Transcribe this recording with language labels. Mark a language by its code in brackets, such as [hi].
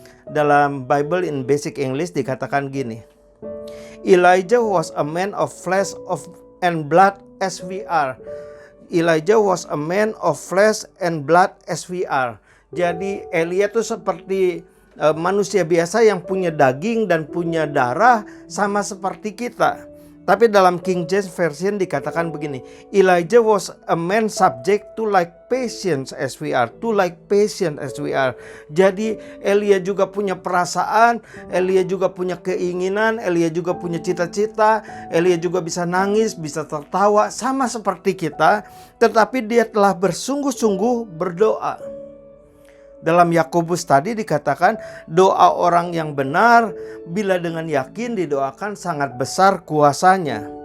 [id] Dalam [en] Bible in Basic English [id] dikatakan gini, [en] Elijah was a man of flesh and blood as we are. Elijah was a man of flesh and blood as we are. [id] Jadi Elia itu seperti manusia biasa yang punya daging dan punya darah sama seperti kita. Tapi dalam [en] King James Version [id] dikatakan begini, [en] Elijah was a man subject to like patience as we are. To like patient as we are. [id] Jadi Elia juga punya perasaan, Elia juga punya keinginan, Elia juga punya cita-cita, Elia juga bisa nangis, bisa tertawa sama seperti kita. Tetapi dia telah bersungguh-sungguh berdoa. Dalam Yakobus tadi dikatakan doa orang yang benar bila dengan yakin didoakan sangat besar kuasanya.